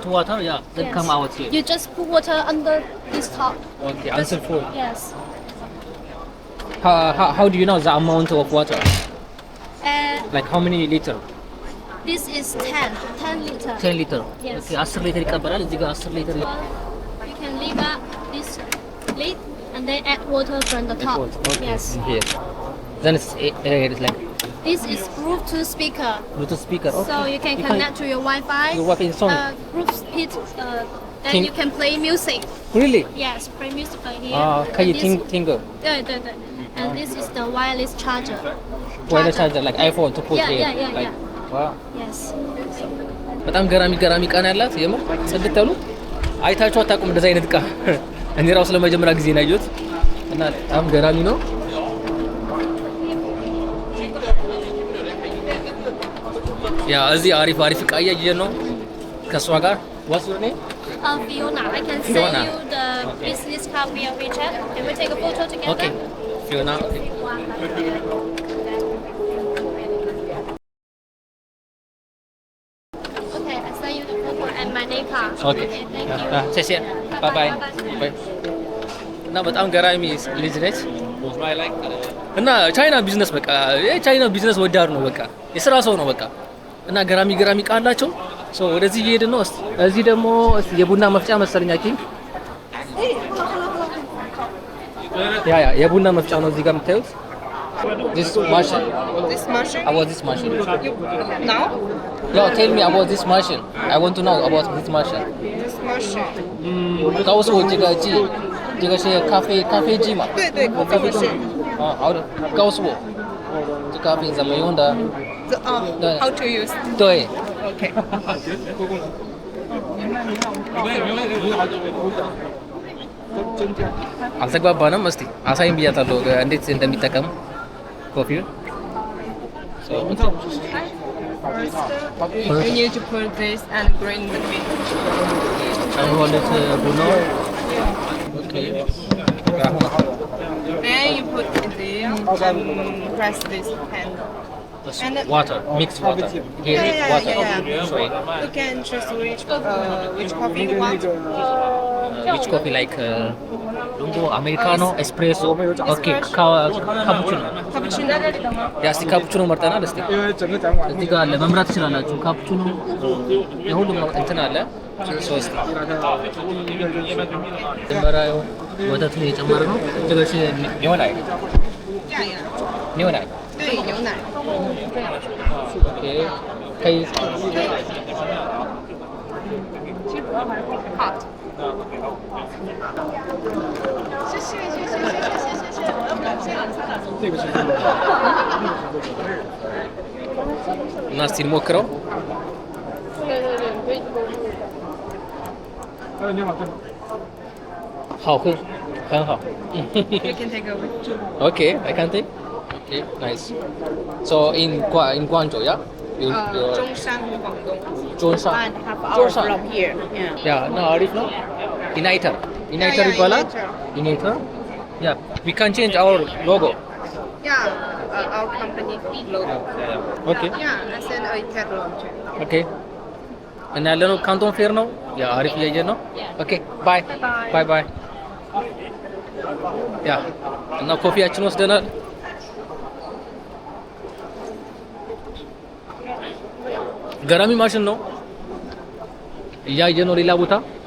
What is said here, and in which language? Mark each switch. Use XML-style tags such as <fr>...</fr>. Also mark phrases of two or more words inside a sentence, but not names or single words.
<en>water. Yeah. Then Yes. come out here. You just put water under this top. Okay. Until full. Yes. How do you know the amount of water? And Like how many liter? this is 10 liter. 10 liter. Yes.</en> <am>Okay. 10 liter ይቀበላል። እዚህ ጋር 10 liter</am> <en>You can leave up this lid and then add water from the top. Okay. Yes. Here. Then it's like This is Bluetooth speaker. Bluetooth speaker. Okay. So you can connect to your Wi-Fi. Your Wi-Fi is on. Bluetooth. Then Think- you can play music. Really? Yes, play music from here.</en> <zh>可以</zh> <en>And this-</en> <zh>听歌。对对对</zh> <en>And this is the wireless charger. Wireless charger like iPhone to put Yeah, here. yeah, yeah, like, yeah. Wow. Yes.</en> <am>በጣም ገራሚ ገራሚ እቃ ነው ያላት። የምር ጽድት ያሉ አይታችሁ አታውቁም እንደዚህ አይነት እቃ። እኔ ራሱ ለመጀመሪያ ጊዜ ነው ያየሁት እና በጣም ገራሚ ነው። ያ እዚህ አሪፍ አሪፍ እቃ እያየን ነው ከእሷ ጋር።</am> <en>What's your name? Fiona, I can Fiona. send you the business card via WeChat. Can we take a photo together? Okay. Fiona. Okay. Okay, I send you the photo and my name card. Okay. Thank you.</en> <zh>谢谢。</zh> <en>bye bye። Bye.</en> <am>እና በጣም ገራሚ ልጅ ነች እና ቻይና ቢዝነስ በቃ የቻይና ቢዝነስ ወዳድ ነው በቃ የስራ ሰው ነው በቃ እና ገራሚ ገራሚ እቃ አላቸው። ሶ ወደዚህ እየሄድን ነው። እስቲ እዚህ ደግሞ እስቲ የቡና መፍጫ መሰለኝ አኪ ያ የቡና መፍጫ ነው እዚህ ጋር የምታዩት።</am> <en>This machine. This machine? About this machine. Now? No, tell me about this machine. I want to know about this machine. This machine.</en> <zh>告诉我这个是咖啡机嘛？对对，咖啡机。啊，好的，告诉我这咖啡怎么用的？对</zh> <en>How to use?</en> <zh>对，</zh> <en>Okay.</en> <am>አልተግባባንም። እስቲ አሳይም ብያታለሁ እንዴት እንደሚጠቀም ኮፊውን።</am> <en>You need to put this and grind the meat.</en> <am>ጨምሮለት ቡናው ኦኬ።</am> <en>Then you put it there and press this handle. Water, mixed water. Here is water. Sorry. You can choose which coffee you want. Which coffee like lungo, americano, espresso, okay, cappuccino. Cappuccino.</en> <am>ያ እስቲ ካፑቺኖ መርጠናል። እስቲ እዚህ ጋር አለ መምራት ትችላላችሁ። ካፑቺኖ የሁሉም ነው እንትን አለ። ሶስት መጀመሪያ ወተቱን እየጨመረ ነው። እዚህ ይሆናል ይሆናል</am> <zh>对，牛奶。 ኦኬ ከይ</zh> <en>Hot.</en> <am>እና እስቲ እንሞክረው።</am> <zh>好喝，很好。</zh> <en>You can take over. Okay, I can take. Okay, nice. So in Guangzhou, yeah? You, Zhongshan, Guangdong. Zhongshan. And half hour Zhongshan. from here. Yeah. Yeah, no, Arif, no? Uniter. Uniter yeah, Ipala? Uniter. Uniter? Yeah, we can change our logo. Yeah, our company logo. Okay, Yeah, I send a catalog too. okay.</en> <am>እና ያለነው ካንቶን ፌር ነው። ያ አሪፍ እያየን ነው።</am> <en>okay bye bye bye።</en> <am>ያ እና ኮፊያችን ወስደናል። ገራሚ ማሽን ነው እያየን ነው ሌላ ቦታ።</am>